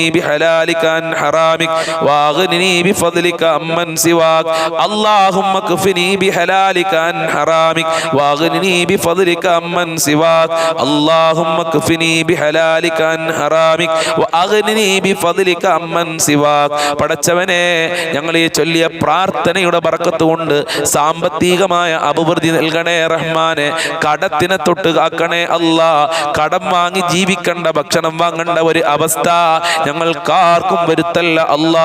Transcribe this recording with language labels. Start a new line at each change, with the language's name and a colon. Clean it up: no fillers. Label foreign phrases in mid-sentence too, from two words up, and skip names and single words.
Arabic: بحلالك عن حرامك وأغنني بفضلك عمن سواك اللهم اكفني بحلالك عن حرامك وأغنني بفضلك عمن سواك اللهم اكفني بحلالك عن حرامك وأغنني بفضلك عمن سواك
Malayalam: പടച്ചവനെ ഞങ്ങൾ ഈ ചൊല്ലിയ പ്രാർത്ഥനയുടെ ബർക്കത്ത് കൊണ്ട് സാമ്പത്തികമായ അഭിവൃദ്ധി നൽകണേ റഹ്മാനെ. കടത്തിനെ തൊട്ട് കാക്കണേ അല്ലാ. കടം വാങ്ങി ജീവിക്കേണ്ട, ഭക്ഷണം വാങ്ങേണ്ട ഒരു അവസ്ഥ ഞങ്ങൾക്കാർക്കും വരുത്തല്ല അല്ലാ.